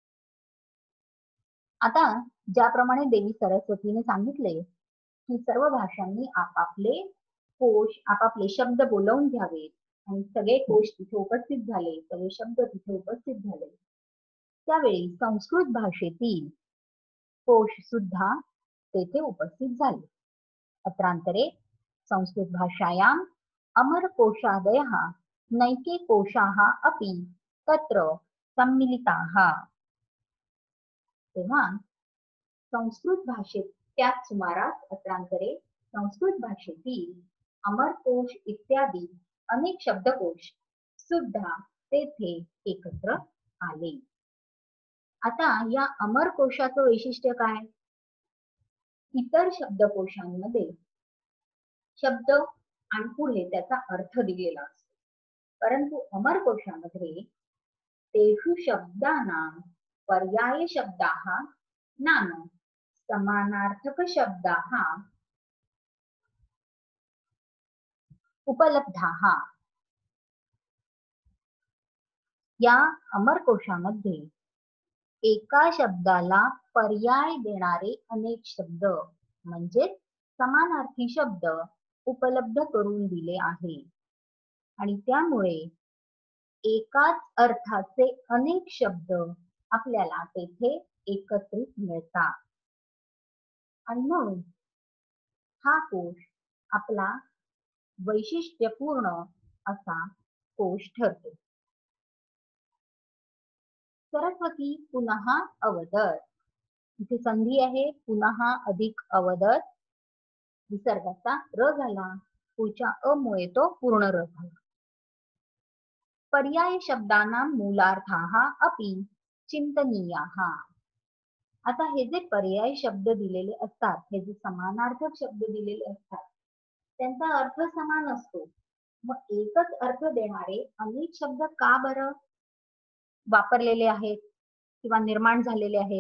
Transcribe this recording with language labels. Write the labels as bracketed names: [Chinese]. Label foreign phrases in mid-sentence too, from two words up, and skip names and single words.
[Marathi] आता ज्याप्रमाणे देवी सरस्वतीने सांगितले की सर्व भाषांनी आपापले कोश, आपापले शब्द बोलवून घ्यावेत आणि सगळे कोश तिथे उपस्थित झाले, सगळे शब्द तिथे उपस्थित झाले, त्यावेळी संस्कृत भाषेतील कोश सुद्धा तेथे उपस्थित झाले. [Sanskrit] अत्रांतरे संस्कृत भाषायां अमरकोशादयः नैके कोशाः अपि तत्र सम्मिलिताः. [Marathi] तेव्हा संस्कृत भाषेत त्याच सुमारास अत्रांतरे संस्कृत भाषेतील अमरकोश इत्यादी अनेक शब्दकोश सुद्धा तेथे एकत्र आले. आता या अमरकोशाचं वैशिष्ट्य काय? इतर शब्दकोशांमध्ये शब्द आणि पुढे त्याचा अर्थ दिलेला असतो, परंतु अमरकोशामध्ये [Sanskrit] तेषु शब्दानां पर्याय शब्दाः नाम समानार्थक शब्दाः उपलब्धाः. [Marathi] या अमरकोशामध्ये एका शब्दाला पर्याय देणारे अनेक शब्द म्हणजे समानार्थी शब्द उपलब्ध करून दिले आहे आणि त्यामुळे एकाच अर्थाचे अनेक शब्द आपल्याला तेथे एकत्रित मिळतात आणि म्हणून हा कोश आपला वैशिष्ट्यपूर्ण असा कोश ठरतो. [Sanskrit] सरस्वती पुनः अवदत. [Marathi] इथे संधी आहे पुनः अधिक अवदत. विसर्गाचा र झाला, पुढच्या अ मुळे तो पूर्ण र झाला. [Sanskrit] पर्याय शब्दानां मूलार्थाः अपि चिंतनीयाः. [Marathi] आता हे जे पर्याय शब्द दिलेले असतात, हे जे समानार्थक शब्द दिलेले असतात, त्यांचा अर्थ समान असतो. मग एकच अर्थ देणारे अनेक शब्द का बरं वापरलेले आहेत किंवा निर्माण झालेले आहेत?